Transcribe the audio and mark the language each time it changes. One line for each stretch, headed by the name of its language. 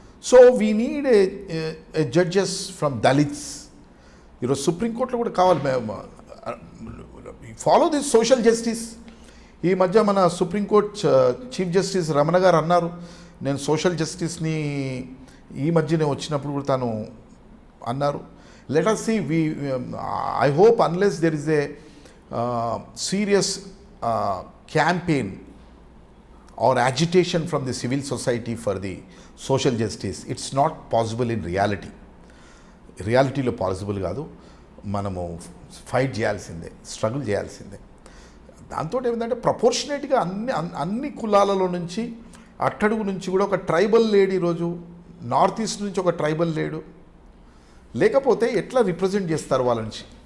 English: So we need a judges from Dalits.
Telugu: ఈరోజు సుప్రీంకోర్టులో కూడా కావాలి.
English: Follow this social justice.
Telugu: ఈ మధ్య మన సుప్రీంకోర్టు చీఫ్ జస్టిస్ రమణ గారు అన్నారు, నేను సోషల్ జస్టిస్ని ఈ మధ్యనే వచ్చినప్పుడు కూడా తను అన్నారు.
English: Let us see, I hope unless there is a serious campaign or agitation from the civil society for the social justice, it's not possible in reality.
Telugu: రియాలిటీలో పాసిబుల్ కాదు. మనము ఫైట్ చేయాల్సిందే, స్ట్రగుల్ చేయాల్సిందే. దాంతో ఏమిటంటే ప్రపోర్షనేట్గా అన్ని కులాలలో నుంచి అట్టడుగు నుంచి కూడా ఒక ట్రైబల్ లేడు. ఈరోజు నార్త్ ఈస్ట్ నుంచి ఒక ట్రైబల్ లేడు. లేకపోతే ఎట్లా రిప్రజెంట్ చేస్తారు వాళ్ళ నుంచి?